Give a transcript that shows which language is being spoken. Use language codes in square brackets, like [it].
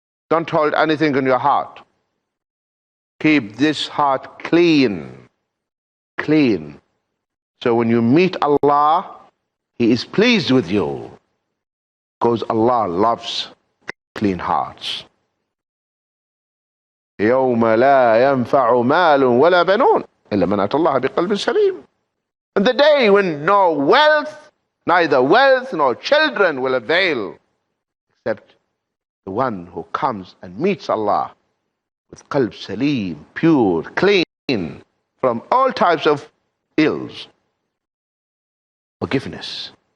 [en] Don't hold anything in your heart. Keep this heart clean. So when you meet Allah, He is pleased with you, because Allah loves clean hearts. [ar] يوم لا ينفع مال ولا بنون إلا من أتى الله بقلب سليم. [en] And the day when no wealth, neither wealth nor children will avail, except the one who comes and meets Allah with qalb salim, pure, clean from all types of ills. Forgiveness.